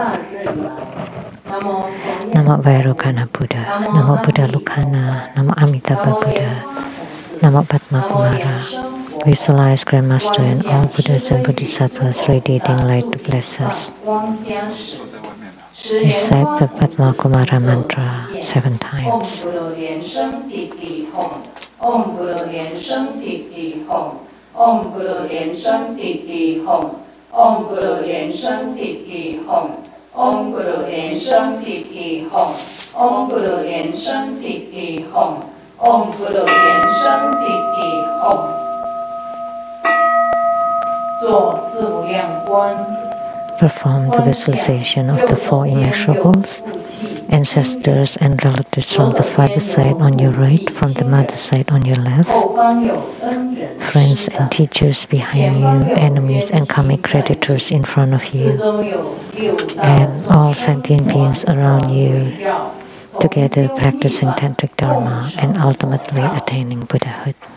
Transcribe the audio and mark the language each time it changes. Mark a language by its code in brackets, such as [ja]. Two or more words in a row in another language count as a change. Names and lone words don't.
[sa] Namo Vairocana Buddha, Namo Buddha Lucana, Namo Amitabha Buddha, Namo Padma Kumara. [en] Visualize Grandmaster and all Buddhas and Bodhisattvas radiating light to bless us. Recite the Padma Kumara mantra 7 times. [sa] Om Guru Lian-Sheng Siddhi Hom. Om Guru Lian-Sheng Siddhi Hom. Om Guru Lian-Sheng Siddhi Hom. Om Guru Lian-Sheng Siddhi Hom. Om Guru Lian-Sheng Siddhi Hom. Om Guru Lian-Sheng Siddhi Hom. [zh] 做四无量观。 [en] Perform the visualization of the 4 immeasurables, ancestors and relatives from the father side on your right, from the mother side on your left, friends and teachers behind you, enemies and karmic creditors in front of you, and all sentient beings around you, together practicing tantric dharma and ultimately attaining Buddhahood.